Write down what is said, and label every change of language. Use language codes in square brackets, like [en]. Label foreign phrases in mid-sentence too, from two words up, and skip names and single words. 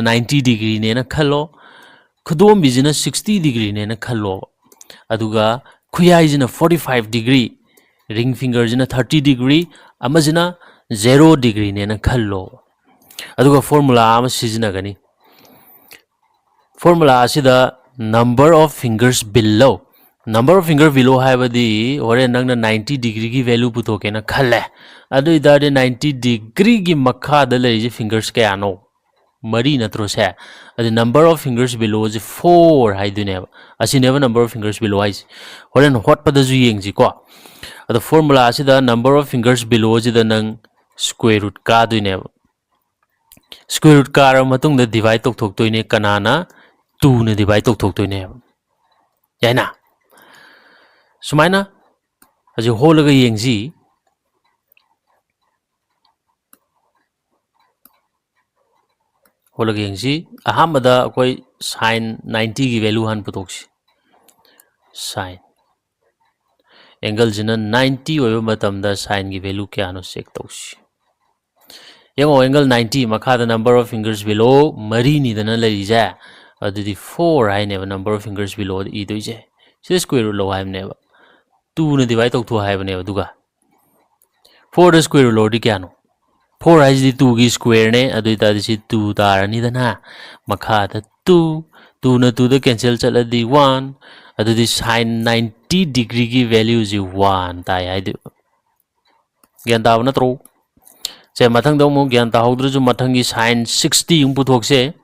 [mni] 90 ꯗꯤꯒ꯭ꯔꯤꯅꯦꯅ ꯈꯜꯂꯣ ꯈꯨꯗꯣꯝꯕꯤꯁꯤꯅ 60 ꯗꯤꯒ꯭ꯔꯤꯅꯦꯅ ꯈꯜꯂꯣꯕ ꯑꯗꯨꯒ ꯈꯨꯌꯥꯏꯁꯤꯅ 45 ꯗꯤꯒ꯭ꯔꯤ [en] ring fingerꯁꯤꯅ [mni] 30 ꯗꯤꯒ꯭ꯔꯤ ꯑꯃꯁꯤꯅ 0 ꯗꯤꯒ꯭ꯔꯤꯅꯦꯅ ꯈꯜꯂꯣ ꯑꯗꯨꯒ ꯐꯣꯔꯃꯨꯂꯥ ꯑꯃ ꯁꯤꯖꯤꯟꯅꯒꯅꯤ ꯐꯣꯔꯃꯨꯂꯥ ꯑꯁꯤꯗ [en] number of fingers below number of finger below [mni] ꯍꯥꯏꯕꯗꯤ ꯍꯣꯔꯦꯟ ꯅꯪꯅ 90 ꯗꯤꯒ꯭ꯔꯤꯒꯤ ꯚꯦꯂꯨ ꯄꯨꯊꯣꯛꯀꯦꯅ ꯈꯜꯂꯦ ꯑꯗꯨ ꯑꯣꯏꯇꯥꯔꯗꯤ 90 ꯗꯤꯒ꯭ꯔꯤꯒꯤ ꯃꯈꯥꯗ ꯂꯩꯔꯤꯁꯦ ꯐꯤꯡꯒꯔꯁ ꯀꯌꯥꯅꯣ ꯃꯔꯤ ꯅꯠꯇ꯭ꯔꯣ ꯁꯦ ꯑꯗꯨ [en] number of fingers below [mni] ꯁꯤ 4 ꯍꯥꯏꯗꯣꯏꯅꯦꯕ ꯑꯁꯤꯅꯦꯕ [en] number of fingers below [mni] ꯍꯥꯏꯁꯤ ꯍꯣꯔꯦꯟ ꯍꯣꯠꯄꯗꯁꯨ ꯌꯦꯡꯁꯤꯀꯣ ꯑꯗꯣ ꯐꯣꯔꯃꯨꯂꯥ ꯑꯁꯤꯗ [en] number of fingers below [mni] ꯁꯤꯗ ꯅꯪ [en] square root [mni] ꯀꯥꯗꯣꯏꯅꯦꯕ [en] square root [mni] ꯀꯥꯔꯕ ꯃꯇꯨꯡꯗ divide ꯇꯧꯊꯣꯛꯇꯣꯏꯅꯦ ꯀꯅꯥꯅ 2ꯅ divide ꯇꯧꯊꯣꯛꯇꯣꯏꯅꯦꯕ ꯌꯥꯏꯅ ꯁꯨꯃꯥꯏꯅ ꯍꯧꯖꯤꯛ ꯍꯣꯜꯂꯒ ꯌꯦꯡꯁꯤ ꯍꯣꯜꯂꯒ ꯌꯦꯡꯁꯤ ꯑꯍꯥꯟꯕꯗ ꯑꯩꯈꯣꯏ sin 90ꯒꯤ ꯚꯦꯂꯨ ꯍꯥꯟꯅ ꯄꯨꯊꯣꯛꯁꯤ sin ꯑꯦꯡꯒꯜꯁꯤꯅ 90 ꯑꯣꯏꯕ ꯃꯇꯝꯗ sinꯒꯤ ꯚꯦꯂꯨ ꯀꯌꯥꯅꯣ ꯆꯦꯛ ꯇꯧꯁꯤ ꯌꯦꯡꯉꯣ ꯑꯦꯡꯒꯜ 90 ꯃꯈꯥꯗ [en] number of fingers below [mni] ꯃꯔꯤꯅꯤꯗꯅ ꯂꯩꯔꯤꯁꯦ ꯑꯗꯨꯗꯤ 4 ꯍꯥꯏꯅꯦꯕ [en] number of fingers below [mni] ꯏꯗꯣꯏꯁꯦ ꯁꯤꯗ [en] square root [mni] ꯂꯧ ꯍꯥꯏꯕꯅꯦꯕ 2ꯅ divide ꯇꯧꯊꯣꯛ ꯍꯥꯏꯕꯅꯦꯕ ꯑꯗꯨꯒ 4ꯗ [en] square root [mni] ꯂꯧꯔꯗꯤ ꯀꯌꯥꯅꯣ 4 ꯍꯥꯏꯁꯤꯗꯤ 2ꯒꯤ ꯁ꯭ꯀ꯭ꯋꯦꯔꯅꯦ ꯑꯗꯨ ꯑꯣꯏꯇꯥꯔꯗꯤ ꯁꯤ 2 ꯇꯥꯔꯅꯤꯗꯅ ꯃꯈꯥꯗ 2 2ꯅ 2ꯗ ꯀꯦꯟꯁꯦꯜ ꯆꯠꯂꯗꯤ 1 ꯑꯗꯨꯗꯤ sin 90 ꯗꯤꯒ꯭ꯔꯤꯒꯤ ꯚꯦꯂꯨꯁꯤ 1 ꯇꯥꯏ ꯍꯥꯏꯗꯣꯏꯕ ꯒ꯭ꯌꯥꯟ ꯇꯥꯕ ꯅꯠꯇ꯭ꯔꯣ ꯁꯦ ꯃꯊꯪꯗ ꯑꯃꯨꯛ ꯒ꯭ꯌꯥꯟ ꯇꯥꯍꯧꯗ꯭ꯔꯁꯨ ꯃꯊꯪꯒꯤ sin 60 ꯑꯃꯨꯛ ꯄꯨꯊꯣꯛꯁꯦ